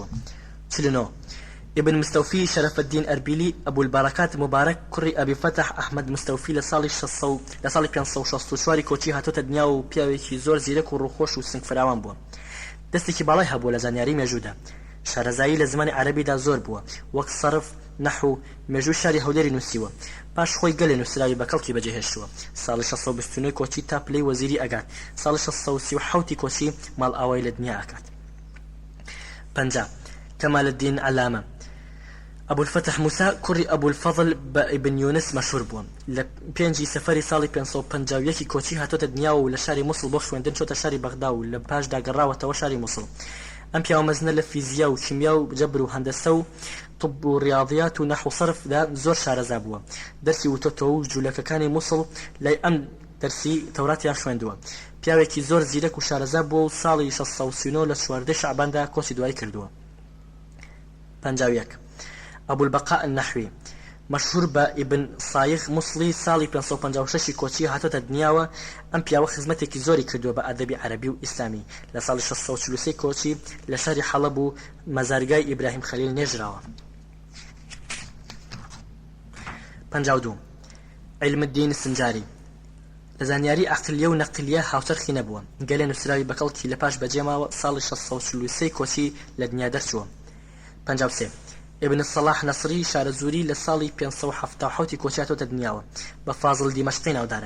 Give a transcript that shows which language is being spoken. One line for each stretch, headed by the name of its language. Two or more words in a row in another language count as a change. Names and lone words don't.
Central Kurdish: 49 ابن مستوفي شرف الدين أربيلي أبو البركات مبارك كري أبي فتح أحمد مستوفي لصالي 564 کۆچی هاتۆتە دنیا و پیاوێکی زۆر زیرەک و ڕووخۆش و سنگ فراوان بووە. دەستێکی باڵای هەبووە لە زانیاری مێژوودا. شارەزایی لە زمانی عەرەبیدا زۆر بووە وەک سەرف نەحو مێژوو شاری هەولێری نووسیوە. پاش خۆی گەلێ نووسراوی بە کەڵکی بەجێهێشتووە. ساڵی 629 کۆچی تا پلەی وەزیری ئەگات. ساڵی 637 کۆچی ماڵ ئاوای لە دنیا ئەکات. 50 كمال الدين علامة أبو الفتح موسى كري أبو الفضل بابن يونس مشهور بووە لە پێنجی سەفەری ساڵی 551 کۆچی هاتۆتە دنیا و لە شاری مووسڵ بۆ خوێندن چۆتە شاری بەغدا و لە پاشدا گەڕاوەتەوە شاری مووسڵ. ئەم پیاوە مەزنە لە فیزیا و کیمیا و جەبر و هەندەسە و طب و ڕیاضیات و نەحو و سەرفدا زۆر شارەزا بووە. دەرسی وتۆتەوە و جوولەکەکانی مووسڵ لای ئەم دەرسی تەوراتیان خوێندووە. پیاوێکی زۆر زیرەک و شارەزا بووە و ساڵی 639 لە 4 شعباندا کۆچی دوای کردووە. 51 أبو البقاء النحوي مشهور بابن صايغ مصلي صالي 556 کۆچی هاتۆتە دنیاوە. ئەم پیاوە خزمەتێکی زۆری کردووە بە ئەدەبی عەرەبی و ئیسلامی لە ساڵی 643 کۆچی لە شاری حەڵەب و مەزارگای ئیبراهیم خەلیل نێژراوە. 52 علم الدين السنجاري لە زانیاری عەقلیە و نەقلیە هاوچەرخی نەبووە. گەلێ نووسراوی بە کەڵکی لە پاش بەجێماوە ساڵی 643 کۆچی لە دنیا دەرچووە. 53 ابن الصلاح نصري شارەزووری لە ساڵی 577 کۆچی هاتۆتە دنیاوە بە فازڵ دیمەشقی ناودارە.